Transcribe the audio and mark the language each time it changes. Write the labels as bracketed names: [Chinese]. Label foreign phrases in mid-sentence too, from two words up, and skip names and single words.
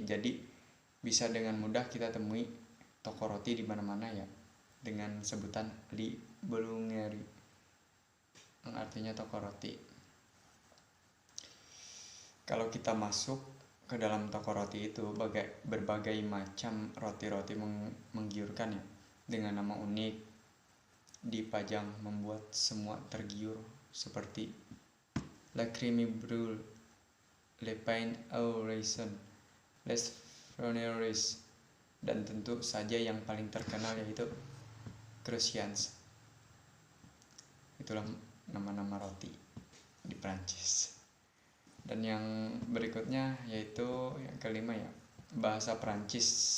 [Indonesian] Jadi bisa dengan mudah kita temui toko roti di mana-mana ya, dengan sebutan [French] li boulangerie, [Indonesian] yang artinya toko roti. Kalau kita masuk ke dalam toko roti itu, berbagai macam roti-roti menggiurkan ya, dengan nama unik dipajang membuat semua tergiur, seperti [French] La Crème Brûlée, Le Pain au Raisin, Les Fleurs, [Indonesian] dan tentu saja yang paling terkenal yaitu Croissants. Itulah nama-nama roti di Prancis. Dan yang berikutnya yaitu yang kelima ya, bahasa Prancis.